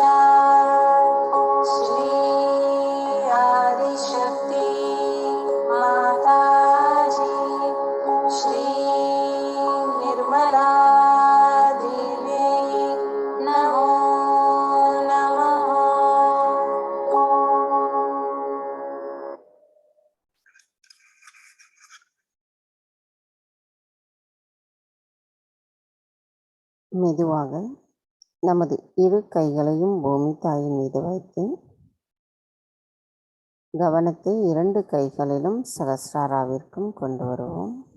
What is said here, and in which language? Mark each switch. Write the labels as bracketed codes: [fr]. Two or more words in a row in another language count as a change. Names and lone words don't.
[sa] श्री आदिशक्ति माता जी, श्री निर्मला देवी नमो नमः। [ta] மெதுவாக நமது இரு கைகளையும் பூமி தாயின் மீது வைத்து கவனத்தை இரண்டு கைகளிலும் சகஸ்ராராவிற்கும் கொண்டு வருவோம்.